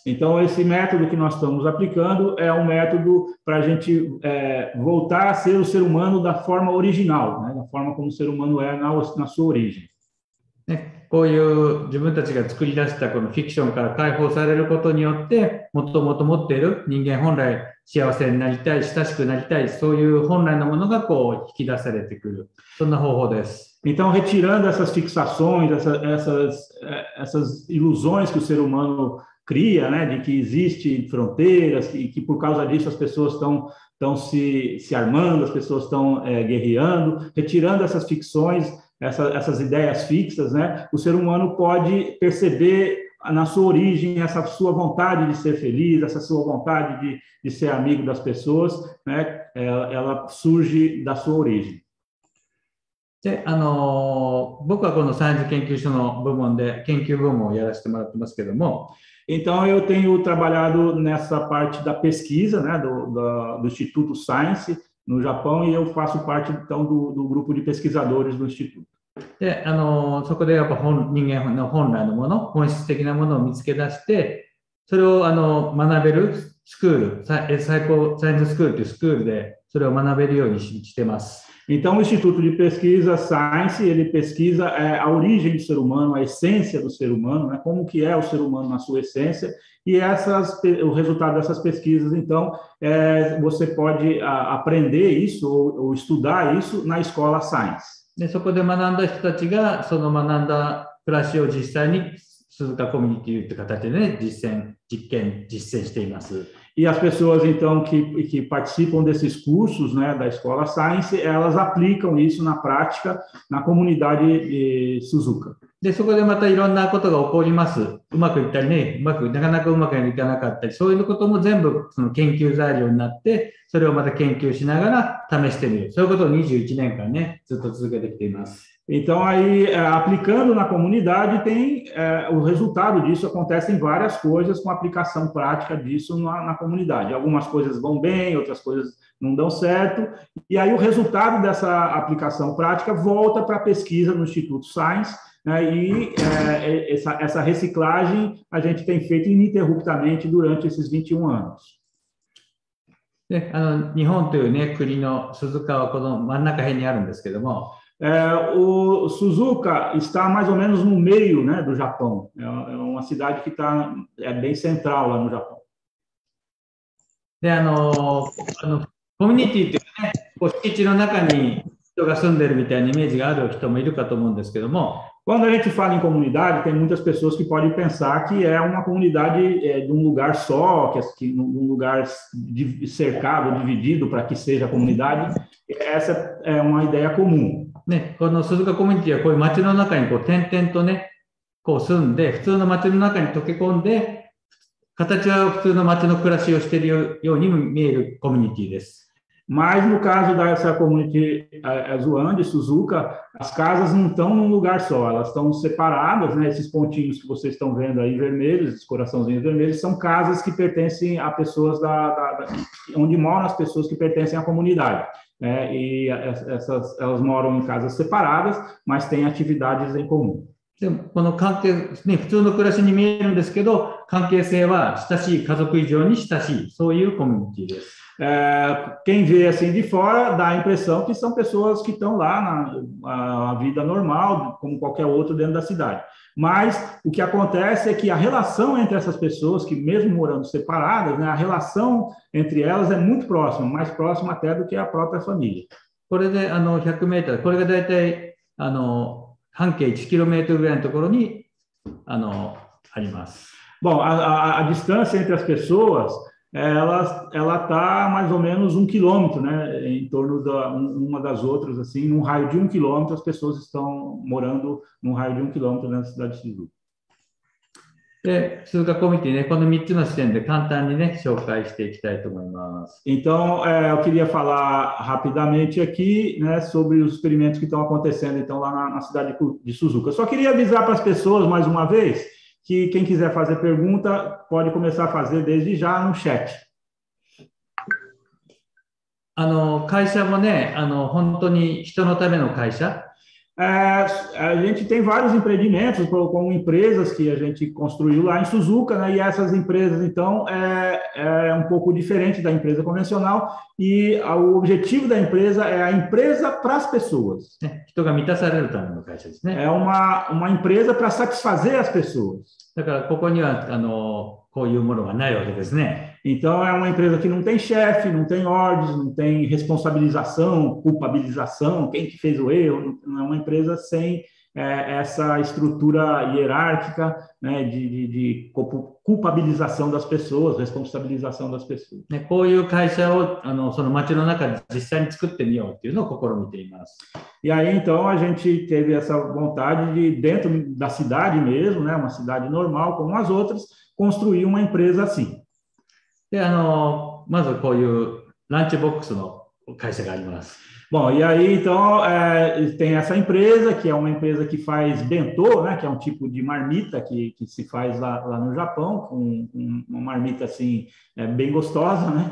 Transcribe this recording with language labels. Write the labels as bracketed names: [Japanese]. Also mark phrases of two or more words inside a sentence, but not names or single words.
[Portuguese] Então, esse método que nós estamos aplicando é um método para a gente voltar a ser o ser humano da forma original, né? Da forma como o ser humano é na sua origem. [Japanese] ね、こういう自分たちが作り出したこのフィクションから解放されることによって、もともと持っている人間本来幸せになりたい、親しくなりたい、そういう本来のものがこう引き出されてくる。そんな方法です。 [Portuguese] Então, retirando essas fixações, essas ilusões que o ser humano cria, né, de que existem fronteiras e que por causa disso as pessoas estão se armando, as pessoas estão guerreando, retirando essas ficções, essas ideias fixas, né, o ser humano pode perceber na sua origem essa sua vontade de ser feliz, essa sua vontade de ser amigo das pessoas, né, ela surge da sua origem. [Japanese] で、僕はこのサイエンス研究所の部門で研究部門をやらせてもらってますけども、 [Portuguese] Então, eu tenho trabalhado nessa parte da pesquisa, né, do Instituto Science no Japão, e eu faço parte, então, do grupo de pesquisadores do Instituto. [Japanese] で、そこでやっぱ人間の本来のもの、本質的なものを見つけ出して、それを学べるスクール、サイエンススクールというスクールでそれを学べるようにしてます。 [Portuguese] Então, o Instituto de Pesquisa Science, ele pesquisa a origem do ser humano, a essência do ser humano, né? Como que é o ser humano na sua essência, e o resultado dessas pesquisas, então, você pode aprender isso ou estudar isso na escola Science. [Japanese] で、そこで学んだ人たちが、その学んだ暮らしを実際に鈴鹿コミュニティという形でね、実践しています。 [Portuguese] E as pessoas, então, que participam desses cursos, né, da Escola Science, elas aplicam isso na prática na comunidade de Suzuka. [Japanese] で、そこでまたいろんなことが起こります。うまくいったりね、なかなかうまくいかなかったり、そういうことも全部その研究材料になって、それをまた研究しながら試してみる。そういうことを21年間ね、ずっと続けてきています。 [Portuguese] Então, aí, aplicando na comunidade, o resultado disso acontece em várias coisas com a aplicação prática disso na comunidade. Algumas coisas vão bem, outras coisas não dão certo, e aí o resultado dessa aplicação prática volta para a pesquisa no Instituto Science, né, e essa reciclagem a gente tem feito ininterruptamente durante esses 21 anos. [Japanese] で、日本というね、国の鈴鹿はこの真ん中辺にあるんですけども、 [Portuguese] o Suzuka está mais ou menos no meio, né, do Japão. É uma cidade que bem central lá no Japão. [Japanese] で、コミュニティというね、敷地の中に人が住んでるみたいなイメージがある人もいるかと思うんですけども、 [Portuguese] quando a gente fala em comunidade, tem muitas pessoas que podem pensar que é uma comunidade de um lugar só, que um lugar cercado, dividido para que seja a comunidade. Essa é uma ideia comum. [Japanese] ね、この鈴鹿コミュニティはこういう街の中に点々とね、住んで、普通の街の中に溶け込んで、形は普通の街の暮らしをしているようにも見えるコミュニティです。 [Portuguese] Mas no caso dessa community Azuan de Suzuka, as casas não estão num lugar só, elas estão separadas, né? Esses pontinhos que vocês estão vendo aí vermelhos, esses coraçãozinhos vermelhos, são casas que pertencem a pessoas onde moram as pessoas que pertencem à comunidade. E elas moram em casas separadas, mas têm atividades em comum. [Japanese] でもこの関係、ね、普通の暮らしに見えるんですけど、関係性は親しい家族以上に親しい、そういうコミュニティです。 [Portuguese] Quem vê assim de fora dá a impressão que são pessoas que estão lá na vida normal, como qualquer outro dentro da cidade. Mas o que acontece é que a relação entre essas pessoas, que mesmo morando separadas, né, a relação entre elas é muito próxima, mais próxima até do que a própria família. [Japanese] これで100メートル、これがだいたい半径1キロメートルぐらいのところにあります。 [Portuguese] Bom, a distância entre as pessoas ela está mais ou menos 1 quilômetro, né, em torno uma das outras, assim, num raio de 1 quilômetro, as pessoas estão morando num raio de 1 quilômetro na cidade de Suzuka. [Japanese] で、鈴鹿コミュニティね、この3つの視点で簡単にね、紹介していきたいと思います。 [Portuguese] Então, eu queria falar rapidamente aqui, né, sobre os experimentos que estão acontecendo, então, lá na cidade de Suzuka. Eu só queria avisar para as pessoas, mais uma vez, que quem quiser fazer pergunta pode começar a fazer desde já no chat. [Japanese] 会社もね、本当に人のための会社。 [Portuguese] A gente tem vários empreendimentos como empresas que a gente construiu lá em Suzuka, né? E essas empresas, então, é um pouco diferente da empresa convencional e o objetivo da empresa é a empresa para as pessoas. [Japanese] 人が満たされるための会社ですね。 [Portuguese] É uma empresa para satisfazer as pessoas. [Japanese] だからここにはこういうものがないわけですね。 [Portuguese] Então, é uma empresa que não tem chefe, não tem ordens, não tem responsabilização, culpabilização, quem que fez o erro. É uma empresa sem essa estrutura hierárquica, né, de culpabilização das pessoas, responsabilização das pessoas. [Japanese] ね、こういう会社をその街の中で実際に作ってみようっていうのを試みています。 [Portuguese] E aí, então, a gente teve essa vontade de, dentro da cidade mesmo, né, uma cidade normal como as outras, construir uma empresa assim. [Japanese] で、まずこういうランチボックスの会社があります。 [Portuguese] Bom, e aí, então, tem essa empresa, que é uma empresa que faz bentô, né, que é um tipo de marmita que se faz lá no Japão, com uma marmita, assim, bem gostosa, né?